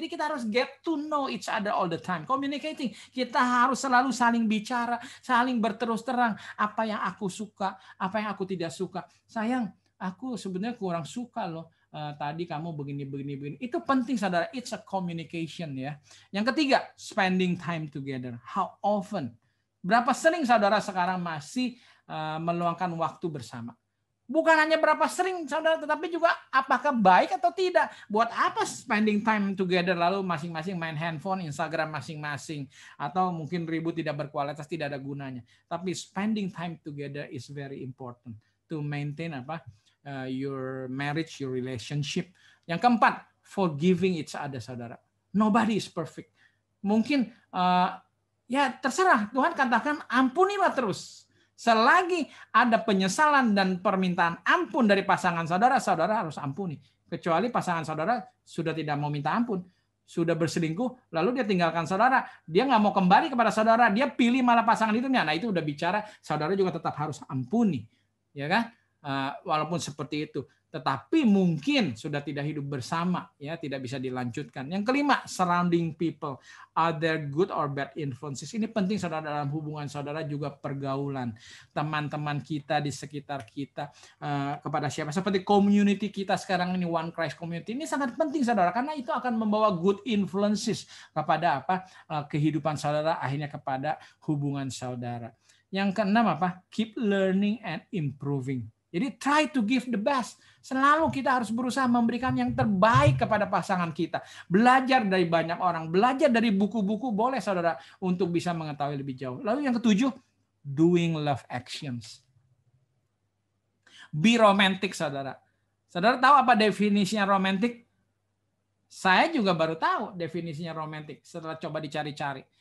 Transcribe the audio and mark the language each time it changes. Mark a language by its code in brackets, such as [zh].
[en] Jadi kita harus get to know each other all the time. [id] Communicating, kita harus selalu saling bicara, saling berterus terang. Apa yang aku suka, apa yang aku tidak suka. Sayang, aku sebenarnya kurang suka loh. Tadi kamu begini. Itu penting saudara. It's a communication ya. [en] Yang ketiga, spending time together. How often? [id] Berapa sering saudara sekarang masih meluangkan waktu bersama? Bukan hanya berapa sering saudara, tetapi juga apakah baik atau tidak. Buat apa spending time together lalu masing-masing main handphone, Instagram masing-masing, atau mungkin ribut tidak berkualitas, tidak ada gunanya. [en] Tapi spending time together is very important to maintain your marriage, your relationship. Yang keempat, forgiving each other, saudara. Nobody is perfect. [id] Mungkin ya terserah, Tuhan katakan ampunilah terus. Selagi ada penyesalan dan permintaan ampun dari pasangan saudara, saudara harus ampuni. Kecuali pasangan saudara sudah tidak mau minta ampun, sudah berselingkuh, lalu dia tinggalkan saudara, dia nggak mau kembali kepada saudara, dia pilih malah pasangan hidupnya. Nah itu udah bicara, saudara juga tetap harus ampuni. Ya kan? Walaupun seperti itu, tetapi mungkin sudah tidak hidup bersama, ya tidak bisa dilanjutkan. [en] Yang kelima, surrounding people, are there good or bad influences? [id] Ini penting saudara, dalam hubungan saudara juga pergaulan teman-teman kita di sekitar kita, kepada siapa, seperti community kita sekarang ini, One Christ Community, ini sangat penting saudara, karena itu akan membawa good influences kepada kehidupan saudara, akhirnya kepada hubungan saudara. [en] Yang keenam keep learning and improving. Jadi try to give the best. [id] Selalu kita harus berusaha memberikan yang terbaik kepada pasangan kita. Belajar dari banyak orang, belajar dari buku-buku, boleh saudara, untuk bisa mengetahui lebih jauh. [en] Lalu yang ketujuh, doing love actions. Be romantic, saudara. [id] Saudara tahu apa definisinya romantic? Saya juga baru tahu definisinya romantic setelah coba dicari-cari.